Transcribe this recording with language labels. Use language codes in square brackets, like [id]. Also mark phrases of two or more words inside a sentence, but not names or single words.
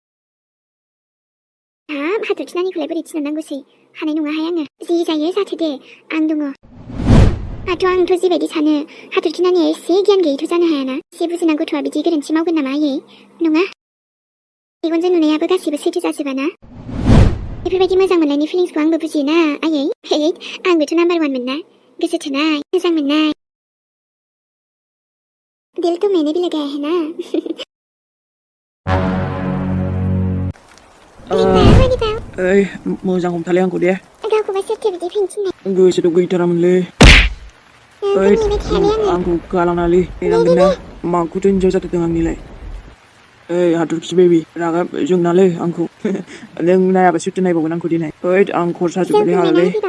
[brx] हाब हाथरखि नानिखौलाय बोरै थिनहरनांगौसै हानाय नङाहाय आङो जि जायो जाथो दे आं दङ आंथ' जिबायदि सानो हाथरखि नानिया एसे गियान गैयैथ' जानो हायाना एसे बुजिना गथ'आ बिदि गोरोन्थि मावगोन नामा आयै नङा मेगनजों नुनायाबो गासिबो सैथो जाजोबाना बेफोरबायदि मोजां मोननायनि फिलिंसखौ आंबो बुजियोना आयै आंबोथ' नाम्बार वान मोनना गोसो थोनाय मोजां मोननाय [hi] दिल तो मैंने भी लगाया है ना [brx] मोजां हमथालै आंखौ दे गावखौबा सोरथो बिदि फिनथिननाय गोसोथ' गैथारामोनलै आंखौ गालांनालै नेनांगोन ना माखौथो इन्जय जाथारदों आंनिलाय हाथरखि बेबि रागा जोंनालै आंखौ नों नायाबा सोरथो नायबावगोन आंखौ दिनै आं खरसा जोबबायलै हालालै